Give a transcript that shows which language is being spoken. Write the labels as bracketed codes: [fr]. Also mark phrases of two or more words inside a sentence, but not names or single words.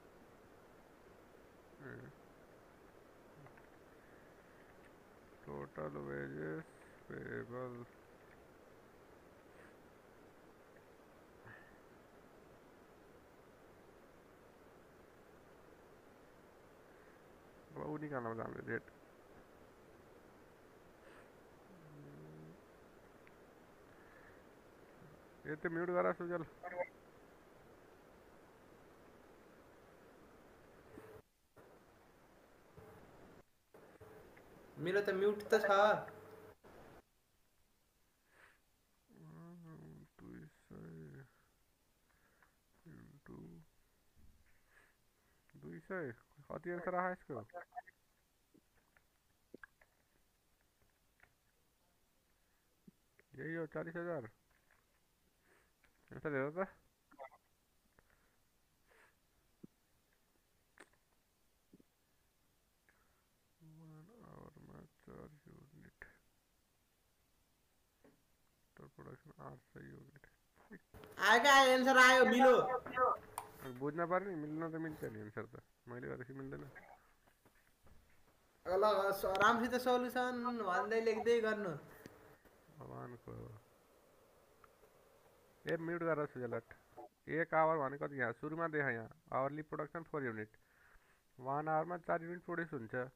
[en] total wages payable [ne] अब ऊ निकाल्न जाने रेट [hi] ये तो [ne] म्यूट करा सुजल मेरो त म्युट त छ [hi] 200 कति आंसर आया इसको यही हो 40,000 ऐसा दे दो 1 आवर में 4 यूनिट तो प्रोडक्शन 800 यूनिट [ne] आएका एन्सर आयो मिलो बुझ्न पर्ने मिल्न त मिल्छ नि एन्सर त मैले गरेपछि मिल्दैन ल राम्रोसित सल्युसन भन्दै लेख्दै गर्नु भगवानको ए म्युट गरेर सुजलट 1 आवर भने कति यहाँ सुरुमा देखा यहाँ [en] hourly production [ne] 4 युनिट 1 आवरमा 4 युनिट प्रोड्युस हुन्छ